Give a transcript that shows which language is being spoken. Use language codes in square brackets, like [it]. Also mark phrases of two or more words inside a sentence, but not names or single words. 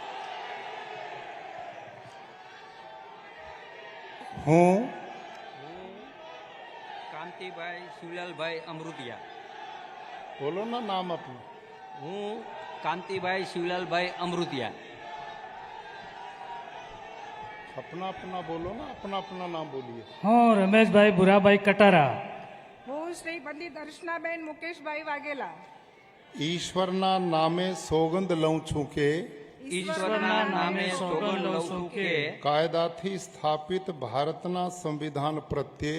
[gu] હું કાંતિભાઈ શિવલાલભાઈ અમૃતિયા. બોલો ના નામ આપનું. હું કાંતિભાઈ શિવલાલભાઈ અમૃતિયા. [hi] अपना बोलो ना, अपना नाम बोलिए. [gu] હું રમેશભાઈ ભુરાભાઈ કટારા. હું શ્રીમતી દર્શનાબેન મુકેશભાઈ વાઘેલા. ઈશ્વરના નામે સોગંદ લઉં છું કે ઈશ્વરના નામે સોગંદ લઉં છું કે કાયદાથી સ્થાપિત ભારતના સંવિધાન પ્રત્યે